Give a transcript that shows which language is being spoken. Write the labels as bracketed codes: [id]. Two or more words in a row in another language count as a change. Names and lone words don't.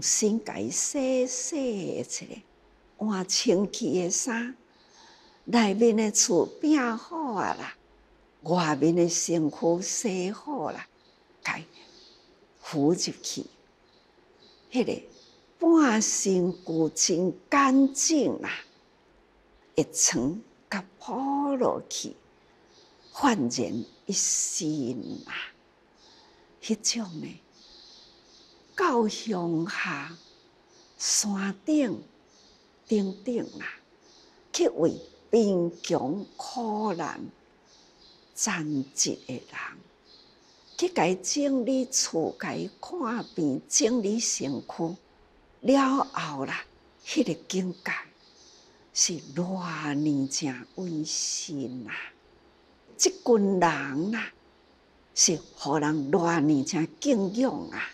[nan] 新甲伊洗洗一下，换清气的衫，内面的厝变好啊啦，外面的身躯洗好啦，甲伊扶入去，迄个半身躯真干净啦，一床甲铺落去，焕然一新啦。迄种呢，到乡下山顶啊，去为贫穷苦难残疾的人，去甲伊整理厝，甲伊看病，整理身躯了后啦，迄个境界是偌呢正温馨啊！即群人啊，是互人偌呢正敬仰啊！